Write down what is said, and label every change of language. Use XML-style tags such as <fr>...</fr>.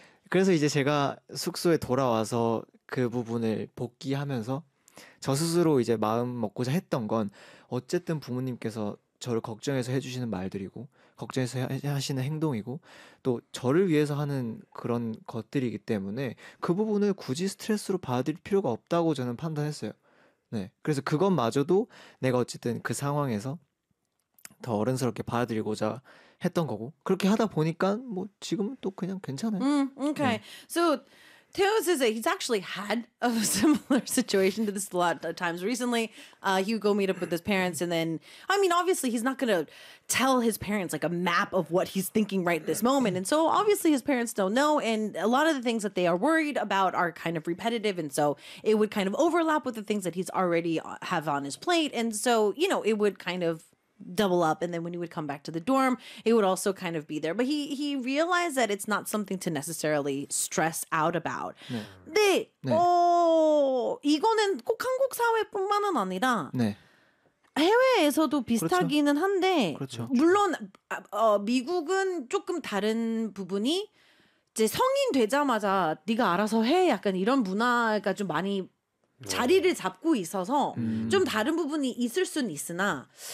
<ko>그래서 이제 제가 숙소에 돌아와서 그 부분을 복귀하면서 저 스스로 이제 마음 먹고자 했던 건 어쨌든 부모님께서 저를 걱정해서 해주시는 말들이고 걱정해서 하시는 행동이고 또 저를 위해서 하는 그런 것들이기 때문에 그 부분을 굳이 스트레스로 받을 필요가 없다고 저는 판단했어요. 네. 그래서 그것마저도 내가 어쨌든 그 상황에서 더 어른스럽게 받아들이고자 했던 거고 그렇게 하다 보니까 뭐 지금은 또 그냥 괜찮아요.</ko> <en>Okay. So Theo says that he's actually had a similar situation to this a lot of times recently. He would go meet up with his parents, and then, I mean, obviously, he's not going to tell his parents like a map of what he's thinking right this moment. And so, obviously, his parents don't know. And a lot of the things that they are worried about are kind of repetitive. And so, it would kind of overlap with the things that he's already have on his plate. And so, you know, it would kind of double up, and then when he would come back to the dorm, it would also kind of be there. But he realized that it's not something to necessarily stress out about.</en> <ko>근데 이거는 꼭 한국 사회뿐만은 아니라 해외에서도 그렇죠. 비슷하기는 한데, 그렇죠. 물론 미국은 조금 다른 부분이 이제 성인 되자마자 네가 알아서 해 약간 이런 문화가 좀 많이 자리를 잡고 있어서 좀 다른 부분이 있을 수는 있으나.</ko>